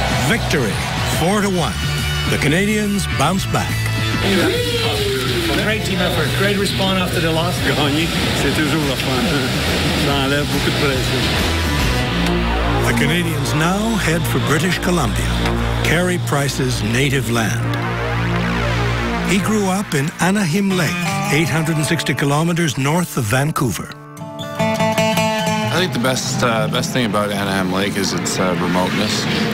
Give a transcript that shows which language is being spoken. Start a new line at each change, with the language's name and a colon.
English: Victory, 4-1. The Canadiens bounce back. Great team effort, great response after the loss.
French: Gagner, c'est toujours la fin. Ça enlève beaucoup de pression.
English: The Canadiens now head for British Columbia, Carey Price's native land. He grew up in Anaheim Lake, 860 kilometers north of Vancouver. I think the best thing about Anaheim Lake is its remoteness.